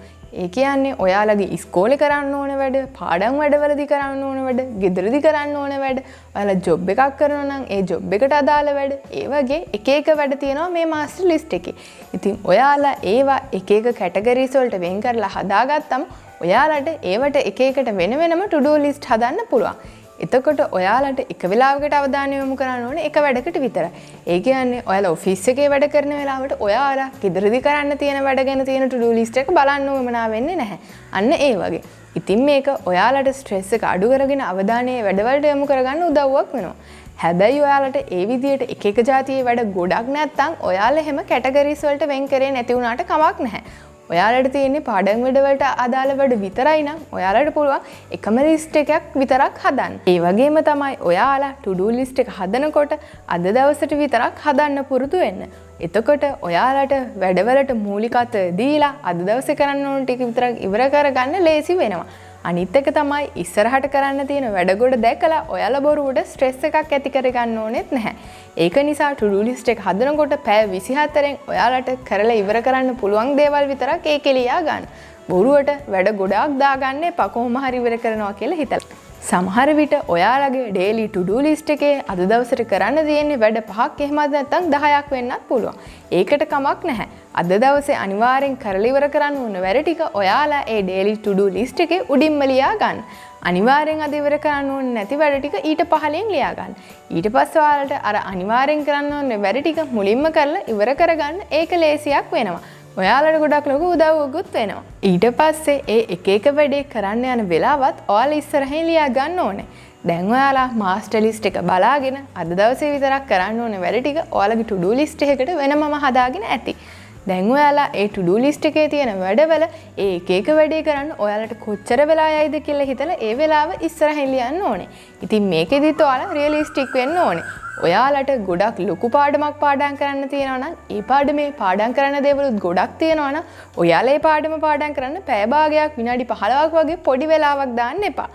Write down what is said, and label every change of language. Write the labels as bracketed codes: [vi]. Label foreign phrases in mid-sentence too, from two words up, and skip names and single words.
[si] ඒ කියන්නේ ඔයාලගේ ඉස්කෝලේ කරන්න ඕන වැඩ, පාඩම් වැඩවලදී කරන්න ඕන වැඩ, ගෙදරදී කරන්න ඕන වැඩ, ඔයාලා ජොබ් එකක් කරනවා නම් ඒ ජොබ් එකට අදාළ වැඩ, ඒ වගේ එක එක වැඩ තියෙනවා මේ [en] master list [si] එකේ. ඉතින් ඔයාලා ඒවා එක එක කැටගරිස් වලට වෙන් කරලා හදාගත්තම ඔයාලට ඒවට එක එකට වෙන වෙනම [en] to do list [si] හදන්න පුළුවන්. එතකොට ඔයාලට එක වෙලාවකට අවධානය යොමු කරන්න ඕනේ එක වැඩකට විතරයි. ඒ කියන්නේ ඔයාලා ඔෆිස් එකේ වැඩ කරන වෙලාවට ඔයාලා ගෙදරදී කරන්න තියෙන වැඩ ගැන තියෙන [en] to do list [si] එක බලන්න උවමනා වෙන්නේ නැහැ. අන්න ඒ වගේ. ඉතින් මේක ඔයාලට ස්ට්‍රෙස් එක අඩු කරගෙන අවධානය වැඩවලට යොමු කරගන්න උදව්වක් වෙනවා. හැබැයි ඔයාලට ඒ විදිහට එක එක જાතියේ වැඩ ගොඩක් නැත්නම් ඔයාලා හැම කැටගරිස් වලට වෙන් කරේ නැති වුණාට කමක් නැහැ. ඔයාලට තියෙන්නේ පාඩම් වැඩවලට අදාළ වැඩ විතරයි නම් ඔයාලට පුළුවන් එකම ලිස්ට් එකක් විතරක් හදන්න. ඒ වගේම තමයි ඔයාලා [en] to do list [si] එක හදනකොට අද දවසට විතරක් හදන්න පුරුදු වෙන්න. එතකොට ඔයාලට වැඩවලට මූලිකත්වය දීලා අද දවසේ කරන්න ඕන ටික විතරක් ඉවර කරගන්න ලේසි වෙනවා. අනිත් එක තමයි ඉස්සරහට කරන්න තියෙන වැඩ ගොඩ දැකලා ඔයාලා බොරුවට ස්ට්‍රෙස් එකක් ඇති කරගන්න ඕනෙත් නැහැ. ඒක නිසා [en] to do list [si] එක හදනකොට පැය 24න් ඔයාලට කරලා ඉවර කරන්න පුළුවන් දේවල් විතරක් ඒකේ ලියා ගන්න. බොරුවට වැඩ ගොඩාක් දාගන්න එපා කොහොම හරි ඉවර කරනවා කියලා හිතලා. සමහර විට ඔයාලගේ [en] daily to do list [si] එකේ අද දවසට කරන්න තියෙන්නේ වැඩ 5ක් එහෙමත් නැත්නම් 10ක් වෙන්නත් පුළුවන්. ඒකට කමක් නැහැ. අද දවසේ අනිවාර්යෙන් කරලා ඉවර කරන්න ඕන වැඩ ටික ඔයාලා ඒ [en] daily to do list [si] එකේ උඩින්ම ලියා ගන්න. අනිවාර්යෙන් අද ඉවර කරන්න ඕන නැති වැඩ ටික ඊට පහලින් ලියා ගන්න. ඊට පස්සේ ඔයාලට අර අනිවාර්යෙන් කරන්න ඕන වැඩ ටික මුලින්ම කරලා ඉවර කරගන්න ඒක ලේසියක් වෙනවා. ඔයාලට ගොඩක් ලොකු උදව්වකුත් වෙනවා. ඊට පස්සේ ඒ එක එක වැඩේ කරන්න යන වෙලාවත් ඔයාලා ඉස්සරහින් ලියා ගන්න ඕනේ. දැන් ඔයාලා [en] master list [si] එක බලාගෙන අද දවසේ විතරක් කරන්න ඕන වැඩ ටික ඔයාලගේ [en] to do list [si] එකකට වෙනමම හදාගෙන ඇති. දැන් ඔයාලා ඒ [en] to do list [si] එකේ තියෙන වැඩවල ඒ එක එක වැඩේ කරන්න ඔයාලට කොච්චර වෙලා යයිද කියලා හිතලා ඒ වෙලාව ඉස්සරහින් ලියන්න ඕනේ. ඉතින් මේකෙදිත් ඔයාලා රියලිස්ටික් වෙන්න ඕනේ. ඔයාලට ගොඩක් ලොකු පාඩමක් පාඩම් කරන්න තියෙනවා නම් ඒ පාඩමේ පාඩම් කරන දේවලුත් ගොඩක් තියෙනවා නම් ඔයාලා ඒ පාඩම පාඩම් කරන්න පැය භාගයක් විනාඩි 15ක් වගේ පොඩි වෙලාවක් දාන්න එපා.